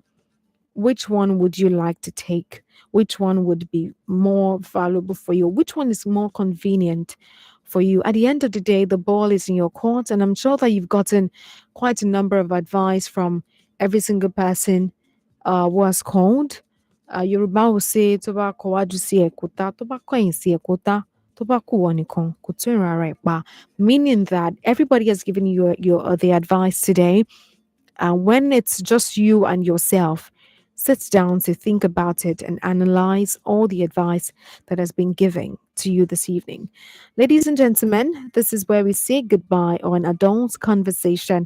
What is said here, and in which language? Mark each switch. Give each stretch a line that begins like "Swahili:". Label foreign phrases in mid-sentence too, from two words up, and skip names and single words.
English: Which one would you like to take? Which one would be more valuable for you? Which one is more convenient for you? At the end of the day, the ball is in your court, and I'm sure that you've gotten quite a number of advice from every single person who has called. Yoruba will say,
Yoruba: "Toba kowaju si ekuta, toba koyin si ekuta, toba kuwo nikan, kò tó ìran ara ẹ̀ pa,"
English: meaning that everybody has given you the advice today. And when it's just you and yourself, sit down to think about it and analyze all the advice that has been given to you this evening. Ladies and gentlemen, this is where we say goodbye on Adult Conversation.